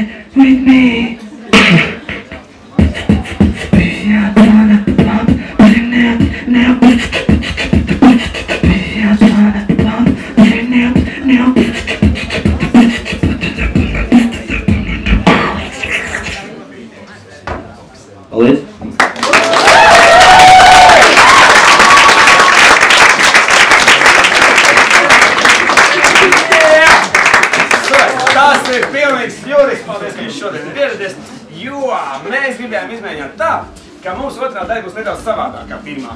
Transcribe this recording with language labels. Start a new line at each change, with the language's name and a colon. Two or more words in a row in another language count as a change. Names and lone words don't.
English: with me. Yeah, wanna bump, now. Yeah, wanna bump, now.
Latvian: Paldies! Tas ir pilnīgs Juris, paldies, ka jūs šodien ir ieradies, jo mēs gribējām izmēģināt tā, ka mūsu otrā daļa būs nedaudz savādāk kā pirmā.